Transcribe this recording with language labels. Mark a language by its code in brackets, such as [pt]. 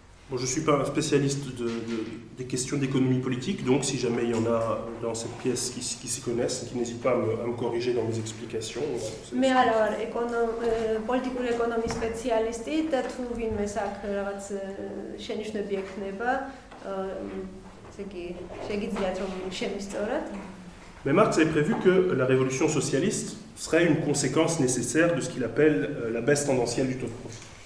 [fr] Bon, je ne suis pas un spécialiste des questions d'économie politique, donc si jamais il y en a dans cette pièce qui s'y connaissent, qui n'hésitent pas à me corriger dans mes explications. Mais alors, [ka] პოლიტიკური ეკონომიის სპეციალისტი და თუ ვინმე აქ რაღაც შენიშვნები ექნება, ესე იგი შეგიძლიათ რომ შემისწოროთ. [fr] Mais Marx avait prévu que la révolution socialiste serait une conséquence nécessaire de ce qu'il appelle la baisse tendancielle du taux de profit.